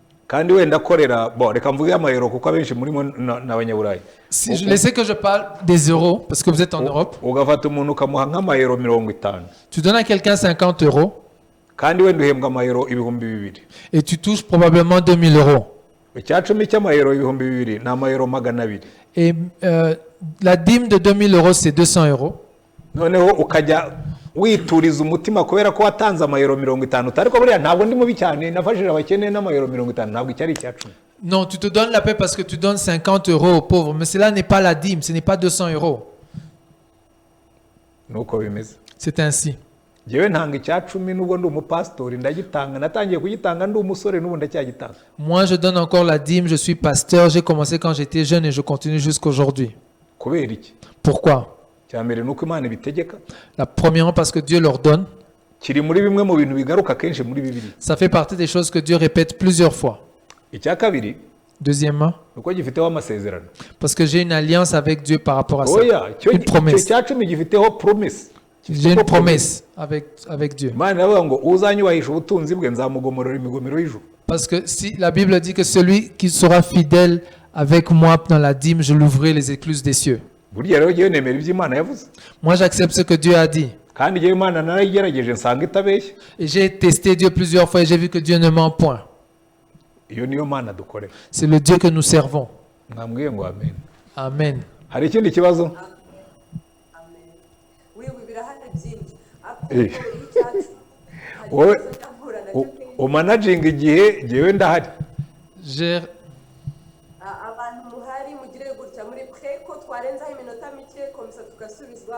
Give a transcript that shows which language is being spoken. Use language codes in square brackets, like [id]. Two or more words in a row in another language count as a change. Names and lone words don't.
[fr] Si je laissais que je parle des euros, parce que vous êtes en Europe, tu donnes à quelqu'un 50 euros et tu touches probablement 2000 euros. Et la dîme de 2000 euros, c'est 200 euros. [rw] wituriza umutima kubera ko watanze amayero 50 ariko buriya ntabwo ndi mubi cyane nafashije abakene n'amayero 50 ntabwo icyari icyacu. [fr] Non, tu te donnes la paix parce que tu donnes 50 euros aux pauvres, mais cela n'est pas la dîme, ce n'est pas 200 euros. C'est ainsi. [rw] Jewe ntanga icyacumi nubwo ndi umupastori ndagitanga natangiye kugitanga ndi umusore n'ubu ndacyagitanga. [fr] Moi je donne encore la dîme, je suis pasteur, j'ai commencé quand j'étais jeune et je continue jusqu'aujourd'hui. [rw] Kubera iki? [fr] Pourquoi? [rw] Cyambere nuko Imana bitegeka. [fr] La première parce que Dieu l'ordonne. [rw] Kiri muri bimwe mu bintu bigaruka kenshi muri Bibiliya. [fr] Ça fait partie des choses que Dieu répète plusieurs fois. [rw] Icya kabiri. [fr] Deuxièmement, [rw] nuko gifiteho amasezerano. [fr] Parce que j'ai une alliance avec Dieu par rapport à ça. [rw] Oya, [fr] une promesse. [rw] Icyacumi gifiteho promise. [fr] J'ai une promesse avec Dieu. Parce que si la Bible dit que celui qui sera fidèle avec moi dans la dîme, je l'ouvrirai les écluses des cieux. Moi, j'accepte ce que Dieu a dit. Et j'ai testé Dieu plusieurs fois et j'ai vu que Dieu ne ment point. C'est le Dieu que nous servons. Amen. [rw] Umanaging igihe jewe ndahari. Abantu muhari mugire gutya muri preko twarenza iminota mike komisa tugasubizwa.